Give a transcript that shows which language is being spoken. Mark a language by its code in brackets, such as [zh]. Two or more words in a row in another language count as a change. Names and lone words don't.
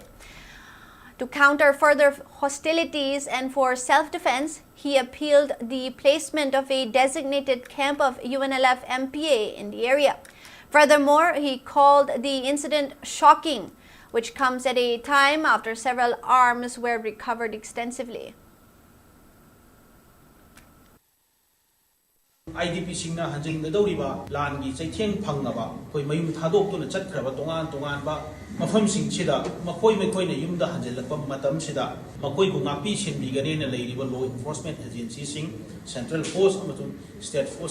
[en] To counter further hostilities and for self-defense, he appealed the placement of a designated camp of UNLF MPA in the area. Furthermore, he called the incident shocking, which comes at a time after several arms were recovered extensively. [mni] IDP singna hanjin da doriba lan gi chaitheng phangnaba koi mayum thadok tu na chatkraba tongan ba mafam sing chida makoi mekoi na yum da hanjilakpa matam sida makoi bu ngapi sinbi gane na leiriba [en] law enforcement agency [mni] sing [en] central force [mni] amatun [en] state force